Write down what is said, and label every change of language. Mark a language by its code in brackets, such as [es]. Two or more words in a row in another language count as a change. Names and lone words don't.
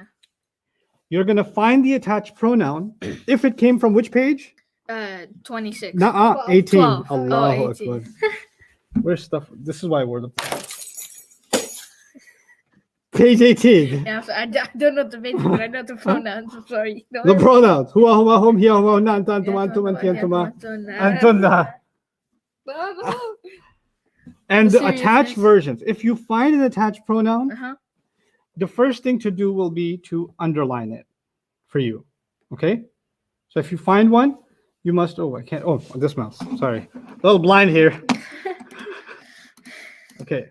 [en] You're going to find the attached pronoun if it came from which page? 26. Nuh-uh, 18. 12. Oh, [ar] Allahu [en] 18. Akbar. Where's stuff? This is why we're the page 18. Yeah, so I don't know the basics, but I know the pronouns. I'm sorry. Don't The worry. pronouns. [ar] هو، هما، هم، هي، هما, هن، أنت، أنتم, [en] Yeah, [ar] أنتم، أنتِ، أنتما, Antuna. antunna. [en] And The the attached seriousness. versions. If you find an attached pronoun, Uh-huh. the first thing to do will be to underline it for you. Okay? So if you find one, you must. Oh, I can't. Oh, this mouse. Sorry. A little blind here. Okay.